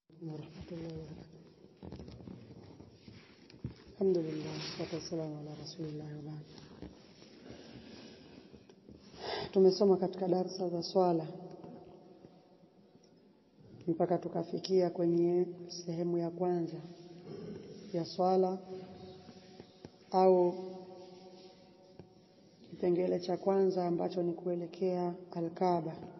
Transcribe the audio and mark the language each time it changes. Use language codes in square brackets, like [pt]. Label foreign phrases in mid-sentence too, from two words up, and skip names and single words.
[ar] ورحمة الله وبركاته. الحمد لله والصلاة والسلام على رسول الله وبعد. [sw] Tumesoma katika darasa za swala mpaka tukafikia kwenye sehemu ya kwanza ya swala au kipengele cha kwanza ambacho ni kuelekea Al-Kaaba.